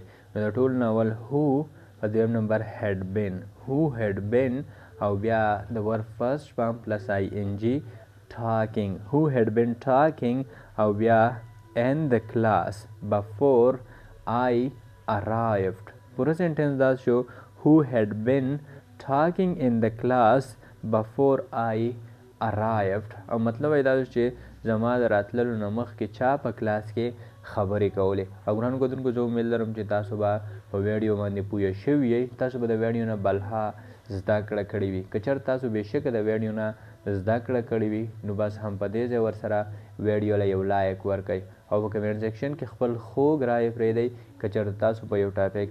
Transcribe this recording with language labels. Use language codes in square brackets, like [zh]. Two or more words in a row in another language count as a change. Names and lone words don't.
[ps] نو د ټول ناول هو په دویم نمبر [en] had been, [ps] هو هیډ بین او بیا د [en] verb first form plus ING talking, [ps] هو [en] had been talking [ps] او بیا [en] in the class before I arrived. [ps] پوره سنټنس دا شو [en] who had been talking in the class before I arrived. [ps] او مطلب دا چې زما د راتللو نه مخکې چا په کلاس کې خبرې کولې. او ګرانو کتونکو زه امید لرم چې تاسو به په ویډیو باندې پوه شوي یئ، تاسو به د ویډیو نه بلها زده کړه کړې وي. که چېرته تاسو بېشکه د ویډیو نه د زده کړه کړې وي نو بس هم په دې ځای ورسره ویډیو له یو لایک ورکړئ او په [en] comment section [ps] کې خپل خوږ رایې پرېږدئ که چېرته تاسو په یو ټاپک